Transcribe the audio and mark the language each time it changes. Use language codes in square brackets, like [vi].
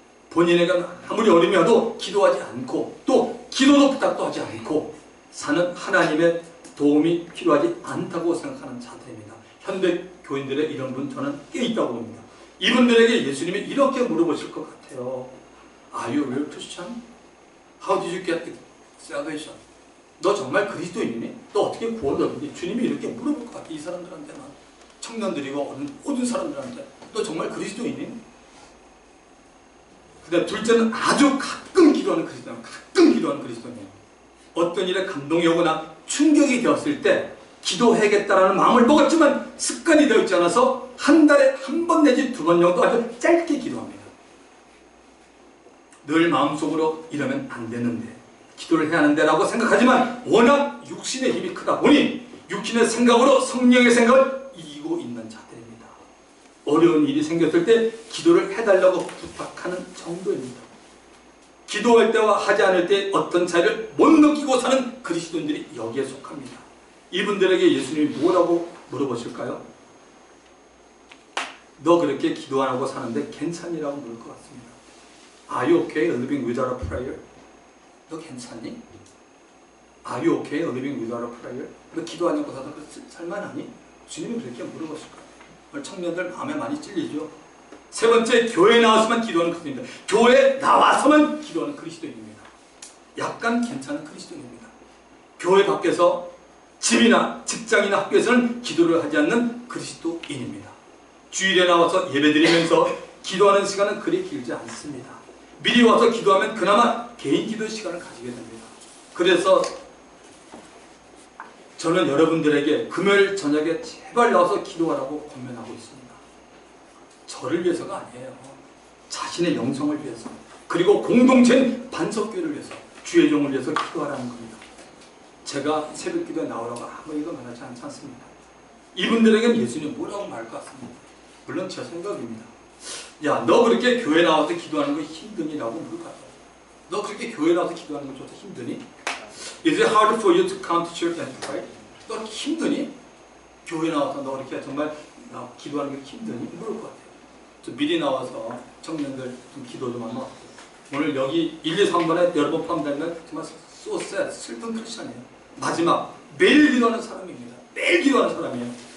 [ko] 본인에게 아무리 어려움이 와도 기도하지 않고 또 기도도 부탁도 하지 않고 사는 하나님의 도움이 필요하지 않다고 생각하는 자들입니다. 현대 교인들의 이런 분 저는 꽤 있다고 봅니다. 이분들에게 예수님이 이렇게 물어보실 것 같아요. [en] Are you a real Christian? How did you get the salvation? [ko] 너 정말 그리스도인이니? 너 어떻게 구원을 얻니? 주님이 이렇게 물어볼 것 같아. 이 사람들한테만. 청년들이고 모든 사람들한테. 너 정말 그리스도인이니? 그 다음 둘째는 아주 가끔 기도하는 그리스도인. 가끔 기도하는 그리스도인이에요. 어떤 일에 감동이 오거나 충격이 되었을 때 기도해야겠다라는 마음을 먹었지만 습관이 되어 있지 않아서 한 달에 한 번 내지 두 번 정도 아주 짧게 기도합니다. 늘 마음속으로 이러면 안 되는데 기도를 해야 하는데 라고 생각하지만 워낙 육신의 힘이 크다 보니 육신의 생각으로 성령의 생각을 이기고 있는 자들입니다. 어려운 일이 생겼을 때 기도를 해달라고 부탁하는 정도입니다. 기도할 때와 하지 않을 때 어떤 차이를 못 느끼고 사는 그리스도인들이 여기에 속합니다. 이분들에게 예수님이 뭐라고 물어보실까요? 너 그렇게 기도 안 하고 사는데 괜찮니라고 물을 것 같습니다. [en] Are you okay living without a prayer? [ko] 너 괜찮니? [en] Are you okay living without a prayer? [ko] 너 기도 안 하고 사는 거 살만하니? 주님이 그렇게 물어보실 거예요. 오늘 청년들 마음에 많이 찔리죠? 세 번째, 교회에 나와서만 기도하는 그리스도인입니다. 교회에 나와서만 기도하는 그리스도인입니다. 약간 괜찮은 그리스도인입니다. 교회 밖에서 집이나 직장이나 학교에서는 기도를 하지 않는 그리스도인입니다. 주일에 나와서 예배드리면서 기도하는 시간은 그리 길지 않습니다. 미리 와서 기도하면 그나마 개인 기도 시간을 가지게 됩니다. 그래서 저는 여러분들에게 금요일 저녁에 제발 나와서 기도하라고 권면하고 있습니다. 저를 위해서가 아니에요. 자신의 영성을 위해서, 그리고 공동체인 반석교회를 위해서, 주의 종을 위해서 기도하라는 겁니다. 제가 새벽 기도에 나오라고 아무 얘기도 말하지 않습니다. 이분들에게는 예수님이 뭐라고 말할 것 같습니다. 물론 제 생각입니다. 야, 너 그렇게 교회 나와서 기도하는 거 힘드니? 라고 물을 것 같아요. 너 그렇게 교회 나와서 기도하는 거 좀 힘드니? [en] Is it hard for you to come to church and pray? [ko] 너 그렇게 힘드니? 교회 나와서 너 그렇게 정말 기도하는 게 힘드니? 물을 것 같아요. 저 미리 나와서 청년들 좀 기도 좀 하면 오늘 여기 1, 2, 3번에 여러분 포함되면 정말 [en] so sad, [ko] 슬픈 크리스천이에요. 마지막 매일 기도하는 사람입니다. 매일 기도하는 사람이에요.